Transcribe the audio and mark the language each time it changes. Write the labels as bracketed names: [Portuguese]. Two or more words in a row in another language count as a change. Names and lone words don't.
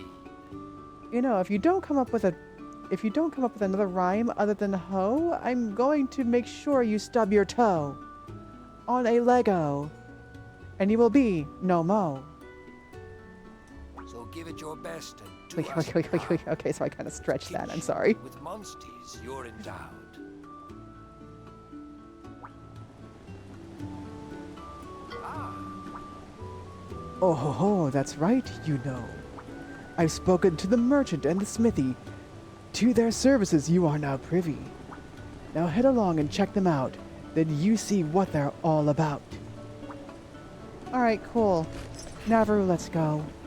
[English] If you don't come up with another rhyme other than ho, I'm going to make sure you stub your toe on a Lego, and you will be no mo. So give it your best and do Wait, us okay, so I kind of stretched that. I'm sorry. with monsties you're endowed. Oh ho ho, that's right, I've spoken to the merchant and the smithy. To their services you are now privy. Now head along and check them out. Then you see what they're all about. Alright, cool. Navarro, let's go.